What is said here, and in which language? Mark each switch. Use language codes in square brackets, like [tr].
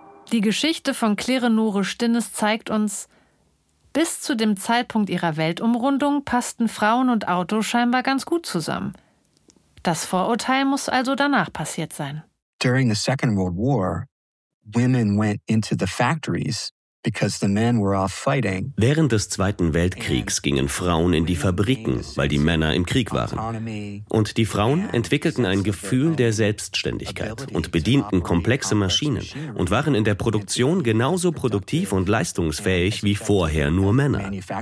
[de] Die Geschichte von Klerenore Stinnes zeigt uns, bis zu dem Zeitpunkt ihrer Weltumrundung passten Frauen und Auto scheinbar ganz gut zusammen. Das Vorurteil muss also danach passiert sein. [en] During the Second World War, women went into the factories because the men were off fighting. [de] Während des Zweiten Weltkriegs gingen Frauen in die Fabriken, weil die Männer im Krieg waren. Und die Frauen entwickelten ein Gefühl der Selbstständigkeit und bedienten komplexe Maschinen und waren in der Produktion genauso produktiv und leistungsfähig wie vorher nur Männer.